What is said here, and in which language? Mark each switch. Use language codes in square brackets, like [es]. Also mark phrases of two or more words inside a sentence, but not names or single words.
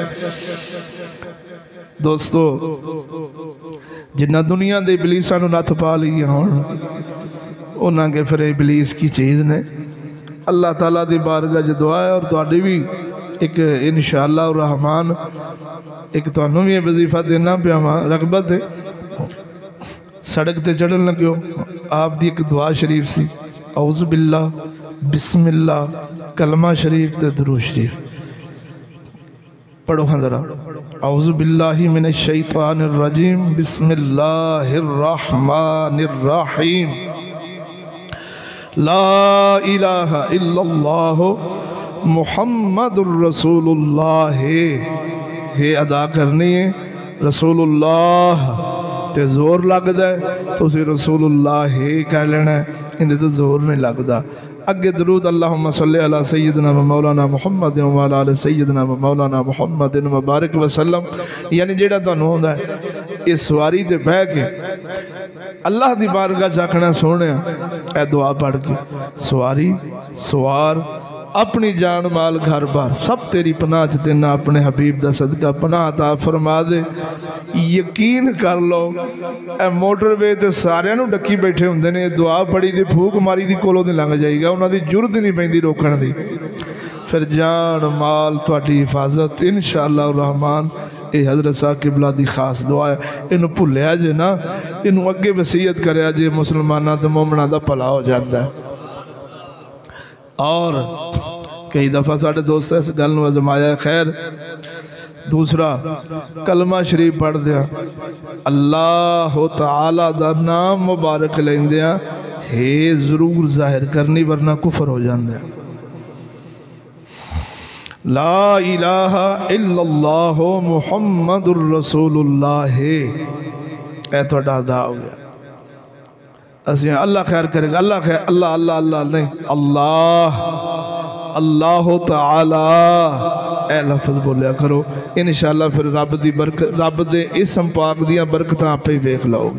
[pa] دوستو، جنہاں دنیا کے ابلیساں نوں نتھ پا لئی ہن، انہاں کے فیر ابلیس کی چیز نے. اللہ تعالیٰ دی بارگاہ چ دعا ہے اور تہاڈی بھی اک [ar] ان شاء الله رحمان [pa] اک تہانوں بھی وظیفہ دینا پیا وا، رغبت ہے. سڑک تے چڑھن لگیو، آپ دی اک دعا شریف سی, [ar] أعوذ بالله بسم الله [pa] کلمہ شریف تے درود شریف. پڑھو ہاں ذرا. [ar] أعوذ بالله من الشيطان الرجيم، بسم الله الرحمن الرحيم. لا إله إلا الله محمد رسول الله. [pa] ہے ادا کرنی ہے رسول اللہ تے زور لگتا ہے، تسی رسول اللہ کہہ لینا ہے، انہاں تو زور نہیں لگتا. اگے درود [ar] اللهم صل على سيدنا ومولانا محمد وعلى آل سيدنا ومولانا محمد وبارك وسلم. [pa] یعنی جیہڑا تہانوں آؤندا ہے اس سواری تے بہہ کے اللہ دی بارگاہ چ آکھنا سوہنیا اے دعا پڑھ کے، سواری سوار اپنی جان مال گھر بار سب تیری پناہ چ دینا، اپنے حبیب دا صدقہ پناہ عطا فرما دے. یقین کر لو اے موٹروے تے ساریاں نوں ڈکی بیٹھے ہوندے نے، دعا پڑھی دی پھوک ماری دی کولوں دی لنگھ جائے گا، انہاں دی جرأت نہیں پیندی روکن دی. فیر جان مال تہاڈی حفاظت [ar] ان شاء الله رحمان. [pa] یہ حضرت صاحب قبلہ دی خاص دعا ہے، اینوں بھلیا جے نہ، اینوں اگے وصیت کریا جے، مسلماناں تے مومناں دا بھلا [ur] ہو جاتا ہے. [pa] اور کئی دفعہ ساڈے دوست اس گل نوں آزمایا. خیر دوسرا کلمہ شریف پڑھ دیا، اللہ تعالیٰ دا نام مبارک لیندیا ہے ضرور ظاہر کرنی، ورنہ کفر [ur] ہو جاتا ہے. [ar] لا إله إلا الله محمد رسول الله, [pa] اے تہاڈا ادا ہو گیا. اسیں اللہ خیر کریگا، اللہ خیر، اللہ اللہ اللہ نہیں، اللہ اللہ تعالیٰ اے لفظ بولیا کرو. انشاءاللہ فیر رب دی برکت، رب دے اسم پاک دیاں برکتاں آپے ہی ویکھ لوگے.